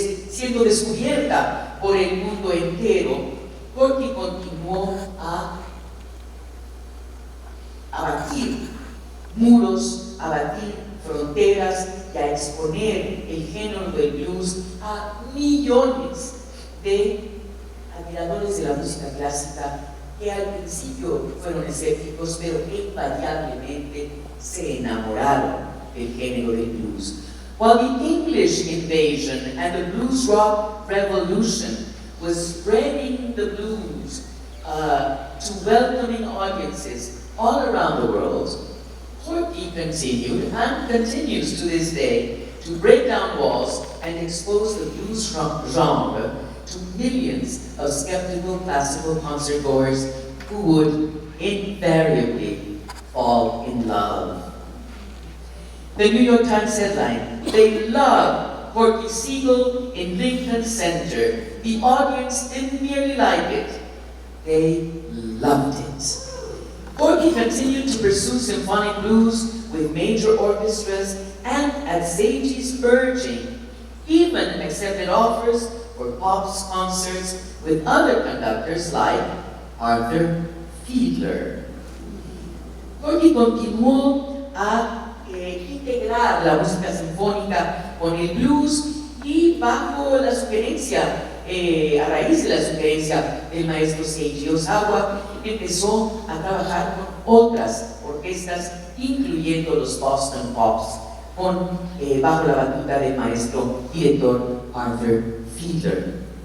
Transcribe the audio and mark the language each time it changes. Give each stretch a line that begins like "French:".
Spanish: siendo descubierta por el mundo entero, Corky continuó a abatir muros, a batir fronteras y a exponer el género del blues a millones de admiradores de la música clásica que al principio fueron escépticos, pero que invariablemente se enamoraron del género del blues.
English: While the English invasion and the blues rock revolution was spreading the blues to welcoming audiences all around the world, Corky continued and continues to this day to break down walls and expose the blues genre to millions of skeptical classical concertgoers who would invariably fall in love. The New York Times headline, "They love Corky Siegel in Lincoln Center. The audience didn't merely like it, they loved it." Corky continued to pursue symphonic blues with major orchestras, and at Seiji's urging, even accepted offers for Pop's concerts with other conductors like Arthur Fiedler.
Spanish: Corky continuó a integrar la música sinfónica con el blues, y bajo la sugerencia, a raíz de la sugerencia del maestro Seiji Ozawa, empezó a trabajar con otras orquestas, incluyendo los Boston Pops, bajo la batuta del maestro director Arthur Fiedler.